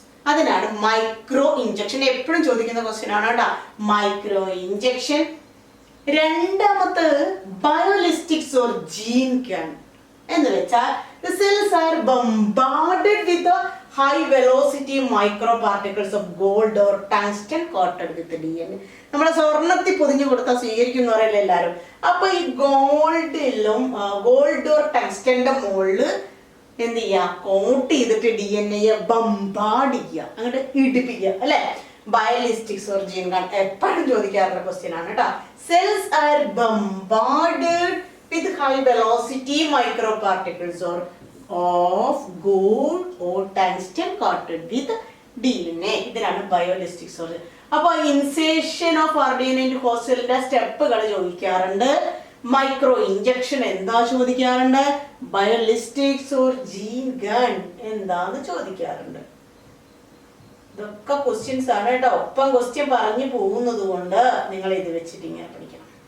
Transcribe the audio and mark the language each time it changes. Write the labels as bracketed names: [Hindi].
[Malayalam] അതിനാണ് micro injection. എപ്പോഴും ചോദിക്കുന്ന ക്വസ്റ്റ്യൻ ആണ് കേട്ടോ, മൈക്രോ ഇഞ്ചക്ഷൻ. രണ്ടാമത്തെ ബയോലിസ്റ്റിക്സ് ഓർ ജീൻ ഗൺ എന്ന് വെച്ചാൽ [English] the cells are bombarded with the high velocity micro particles of gold or tungsten coated with DNA. [Malayalam] നമ്മളെ സ്വർണ്ണത്തിൽ പൊതിഞ്ഞു കൊടുത്താൽ സ്വീകരിക്കുന്ന പറയല്ലേ എല്ലാവരും. അപ്പൊ ഈ ഗോൾഡ് ഓർ ടങ്സ്റ്റന്റെ മുകളിൽ എന്ത് ചെയ്യുക, കോട്ട് ചെയ്തിട്ട് DNA ബംബാർഡ് ചെയ്യുക, അങ്ങോട്ട് ഇടിപ്പിക്കുക അല്ലെ. ബയോലിസ്റ്റിക്സ് ഓർ ജീൻ ഗൺ എപ്പോഴും ചോദിക്കാറുള്ള ക്വസ്റ്റ്യൻ ആണ് കേട്ടോ. [English] Cells are bombarded with high velocity microparticles or of gold or tungsten coated with DNA. [Malayalam] ഇതിനാണ് ബയോലിസ്റ്റിക്സ് ഓർ. അപ്പൊ ഇൻസേഷൻ ഓഫ് RDNA ഇൻടു ഹോസ്റ്റ് സെല്ലിന്റെ സ്റ്റെപ്പുകൾ ചോദിക്കാറുണ്ട്. മൈക്രോ ഇഞ്ചക്ഷൻ എന്താ ചോദിക്കാറുണ്ട്, ബയോലിസ്റ്റിക്സ് ഓർ ജീൻ ഗൺ എന്താന്ന് ചോദിക്കാറുണ്ട്. ഇതൊക്കെ ക്വസ്റ്റ്യൻസ് ആണ് കേട്ടോ. ഒപ്പം ക്വസ്റ്റ്യൻ പറഞ്ഞു പോകുന്നത് കൊണ്ട് നിങ്ങൾ ഇത് വെച്ചിട്ട് ഇങ്ങനെ പഠിക്കണം.